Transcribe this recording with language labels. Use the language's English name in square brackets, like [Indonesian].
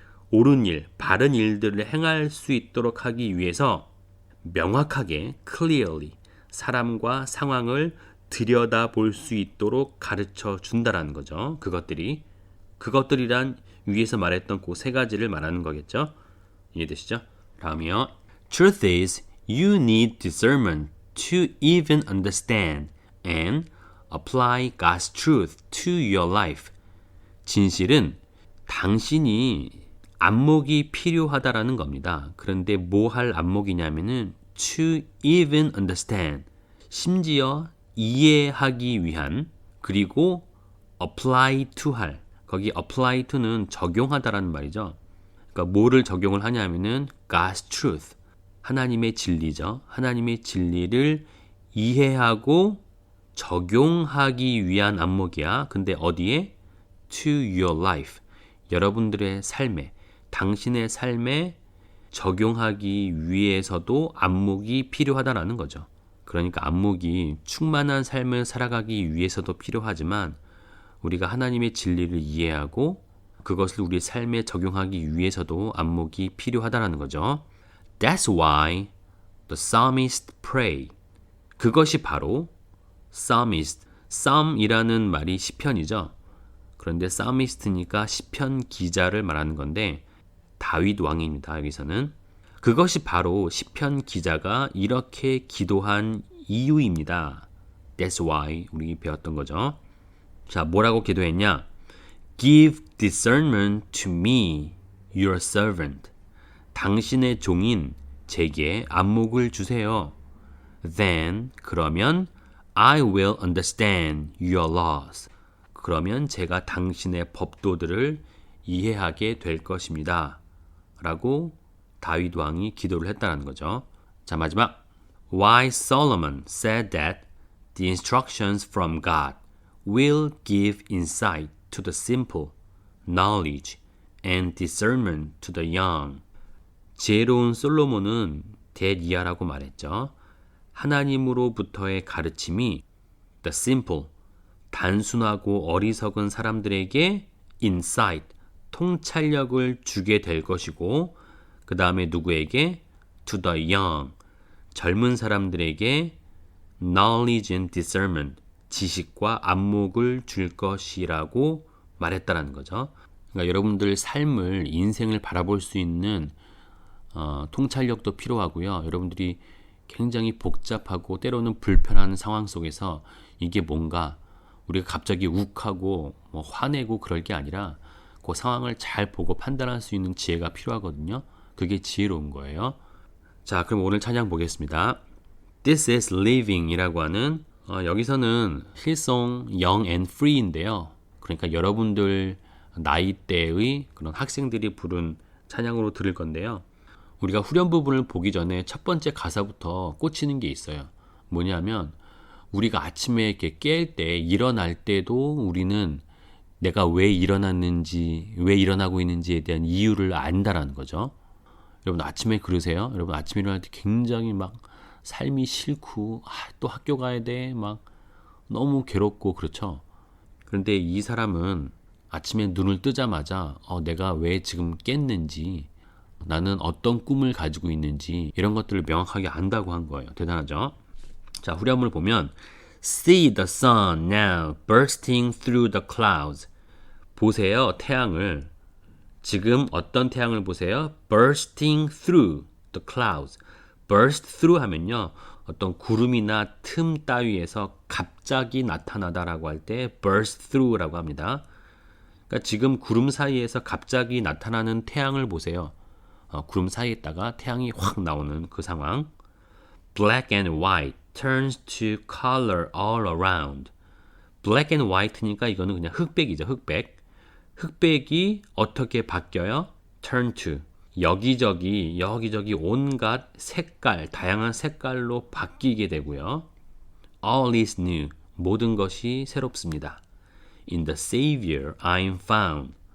[Korean] 옳은 일, 바른 일들을 행할 수 있도록 하기 위해서 명확하게 clearly 사람과 상황을 들여다볼 수 있도록 가르쳐 준다라는 거죠. 그것들이란 위에서 말했던 그 세 가지를 말하는 거겠죠. 이해되시죠? 다음이요. [English] Truth is, you need discernment to even understand and apply God's truth to your life. [Korean] 진실은 당신이 안목이 필요하다라는 겁니다. 그런데 뭐 할 안목이냐면은 [English] to even understand, [Korean] 심지어 이해하기 위한, 그리고 apply to 할, 거기 apply to는 적용하다라는 말이죠. 그러니까 뭐를 적용을 하냐면은 God's truth, 하나님의 진리죠. 하나님의 진리를 이해하고 적용하기 위한 안목이야. 근데 어디에? [English] To your life, [Korean] 여러분들의 삶에, 당신의 삶에 적용하기 위해서도 안목이 필요하다라는 거죠. 그러니까 안목이 충만한 삶을 살아가기 위해서도 필요하지만 우리가 하나님의 진리를 이해하고 그것을 우리 삶에 적용하기 위해서도 안목이 필요하다라는 거죠. [English] That's why the psalmist pray. [Korean] 그것이 바로 psalmist, psalm이라는 말이 시편이죠. 그런데 psalmist니까 시편 기자를 말하는 건데 다윗 왕입니다. 여기서는 그것이 바로 시편 기자가 이렇게 기도한 이유입니다. [English] That's why [Korean] 우리 배웠던 거죠. 자, 뭐라고 기도했냐? [English] Give discernment to me, your servant. [Korean] 당신의 종인 제게 안목을 주세요. [English] Then, [Korean] 그러면 [English] I will understand your laws. [Korean] 그러면 제가 당신의 법도들을 이해하게 될 것입니다. 라고 다윗 왕이 기도를 했다는 거죠. 자, 마지막. [English] Why Solomon said that the instructions from God will give insight to the simple, knowledge and discernment to the young. [Korean] 지혜로운 솔로몬은 대리아라고 말했죠. 하나님으로부터의 가르침이 [English] the simple, [Korean] 단순하고 어리석은 사람들에게 insight, 통찰력을 주게 될 것이고 그 다음에 누구에게? [English] To the young, [Korean] 젊은 사람들에게 [English] knowledge and discernment, [Korean] 지식과 안목을 줄 것이라고 말했다라는 거죠. 그러니까 여러분들 삶을, 인생을 바라볼 수 있는 통찰력도 필요하고요. 여러분들이 굉장히 복잡하고 때로는 불편한 상황 속에서 이게 뭔가 우리가 갑자기 욱하고 뭐 화내고 그럴 게 아니라 그 상황을 잘 보고 판단할 수 있는 지혜가 필요하거든요. 그게 지혜로운 거예요. 자, 그럼 오늘 찬양 보겠습니다. This is Living이라고 하는 여기서는 힐송 Young and Free인데요. 그러니까 여러분들 나이대의 그런 학생들이 부른 찬양으로 들을 건데요. 우리가 후렴 부분을 보기 전에 첫 번째 가사부터 꽂히는 게 있어요. 뭐냐면 우리가 아침에 이렇게 깰 때, 일어날 때도 우리는 내가 왜 일어났는지, 왜 일어나고 있는지에 대한 이유를 안다라는 거죠. 여러분 아침에 그러세요? 여러분 아침에 일어날 때 굉장히 막 삶이 싫고 또 학교 가야 돼, 막 너무 괴롭고 그렇죠. 그런데 이 사람은 아침에 눈을 뜨자마자 내가 왜 지금 깼는지, 나는 어떤 꿈을 가지고 있는지 이런 것들을 명확하게 안다고 한 거예요. 대단하죠? 자, 후렴을 보면 [English] See the sun now bursting through the clouds. [Korean] 보세요, 태양을. 지금 어떤 태양을 보세요? [English] Bursting through the clouds. [Korean] Burst through 하면요, 어떤 구름이나 틈 따위에서 갑자기 나타나다라고 할 때 burst through라고 합니다. 그러니까 지금 구름 사이에서 갑자기 나타나는 태양을 보세요. 구름 사이에다가 태양이 확 나오는 그 상황. [English] Black and white turns to color all around. Black and white [Korean] 니까 이거는 그냥 흑백이죠. 흑백. 흑백이 어떻게 바뀌어요? [English] Turn to. [Korean] 여기저기 온갖 색깔, 다양한 색깔로 바뀌게 되고요. [English] All is new. [Korean] 모든 것이 새롭습니다. [English] In the Savior I am found.